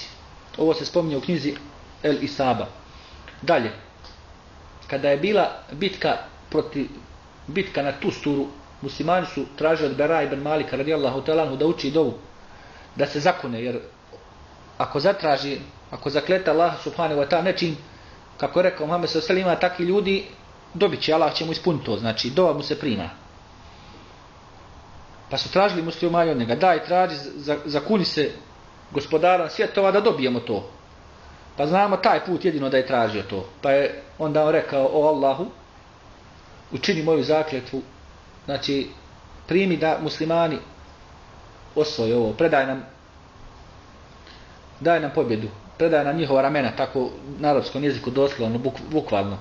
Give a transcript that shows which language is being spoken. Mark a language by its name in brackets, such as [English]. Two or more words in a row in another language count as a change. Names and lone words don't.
[Bosnian] Ovo se spominje u knjizi El Isaba. Dalje, kada je bila bitka na Tusturu, muslimani su tražili od Bera ibn Malika [Arabic] رضي الله تعالى عنه [Bosnian] da uči dovu, da se zakune, jer ako zakleta Allah [Arabic] سبحانه وتعالى [Bosnian] nečim, kako je rekao Muhammed [Arabic] صلى الله عليه وسلم, [Bosnian] takvi ljudi dobit će, Allah će mu ispuniti to, znači dova mu se prima. Pa su tražili muslimani od njega, daj traži, zakuni se gospodarom svjetova da dobijemo to. Pa znamo taj put jedino da je tražio to. Pa je onda on rekao, o Allahu, učini moju zakletvu, znači primi da muslimani osvoje ovo, daj nam pobjedu, predaj nam njihova ramena, tako na arapskom jeziku doslovno, bukvalno.